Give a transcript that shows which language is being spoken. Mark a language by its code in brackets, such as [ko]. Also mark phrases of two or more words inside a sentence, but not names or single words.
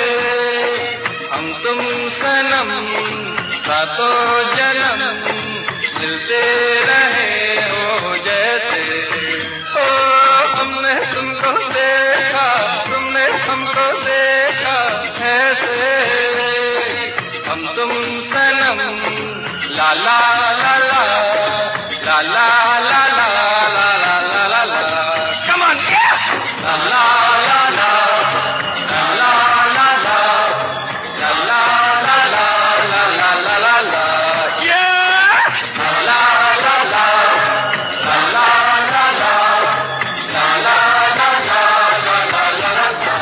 [hi] हम तुम सनम सातों जन्म मिलते रहे हो जैसे, ओ हमने तुमको देखा, तुमने हमको देखा ऐसे, हम तुम सनम ला ला ला ला ला ला ला ला ला ला ला ला, [en] come on, [hi] ला ला ला ला ला ला ला ला ला ला ला ला ला ला, yeah, ला ला ला ला ला ला ला ला ला ला ला ला ला ला